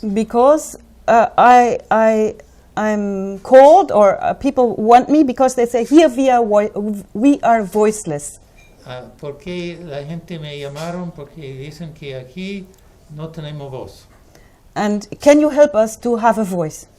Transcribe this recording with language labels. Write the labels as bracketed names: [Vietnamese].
[English] Because I'm called, or people want me because they say here we are voiceless. [Spanish] Porque la gente me llamaron porque dicen que aquí no tenemos voz. [English] And can you help us to have a voice?